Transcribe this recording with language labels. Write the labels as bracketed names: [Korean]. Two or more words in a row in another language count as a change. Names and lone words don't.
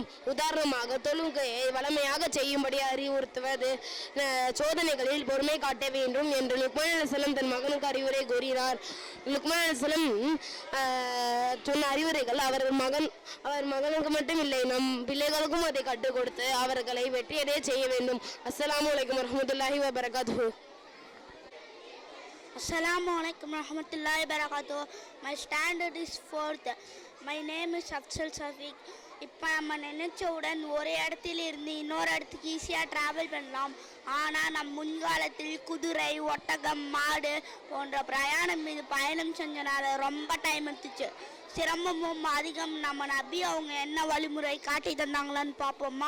[Tamil] உதாரணமாக தொழுகையை வளமையாக செய்யும்படி அறிவுறுத்துவது, சோதனைகளில் பொறுமை காட்ட வேண்டும் என்று லுக்மான் அலைஹிஸ்ஸலாம் தன் மகனுக்கு அறிவுரை கூறினார். லுக்மான் அலைஹிஸ்ஸலாம் சொன்ன அறிவுரைகள் அவர் மகனுக்கு மட்டும் இல்லை, நம் பிள்ளைகளுக்கும் அதை கற்றுக் கொடுத்து அவர்களை வெற்றியடைய செய்ய வேண்டும். [Arabic] السلام عليكم ورحمة الله وبركاته. السلام عليكم ورحمة الله وبركاته. [English] My standard is 4th. My name is Afzal Safiq. [Tamil] இப்போ நம்ம நினைச்சவுடன் ஒரு இடத்துல இருந்து இன்னொரு இடத்துக்கு [English] easy travel [Tamil] பண்ணலாம். ஆனால் நம் முன்காலத்தில் குதிரை, ஒட்டகம், மாடு போன்ற பிரயாணம் மீது பயணம் செஞ்சனால ரொம்ப டைம் எடுத்துச்சு, சிரமமும் அதிகம். நம்ம நபி அவங்க என்ன வழிமுறை காட்டி தந்தாங்களான்னு பார்ப்போமா?